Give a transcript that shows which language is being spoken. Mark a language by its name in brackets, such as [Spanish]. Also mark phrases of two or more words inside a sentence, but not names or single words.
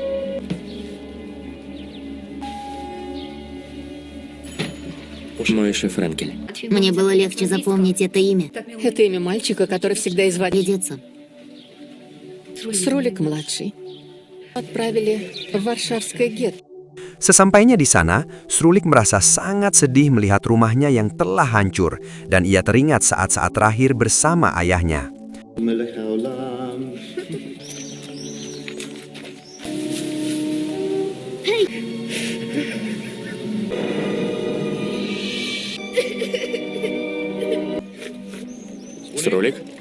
[Russian] Мой шеф Френкель. Мне было легче запомнить это имя. Это имя мальчика, который всегда изводил. Глядеться. Срулик-младший. Отправили в Варшавское гетто. [Indonesian] Sesampainya di sana, Srulik merasa sangat sedih melihat rumahnya yang telah hancur dan ia teringat saat-saat terakhir bersama ayahnya. [Russian] Срулик?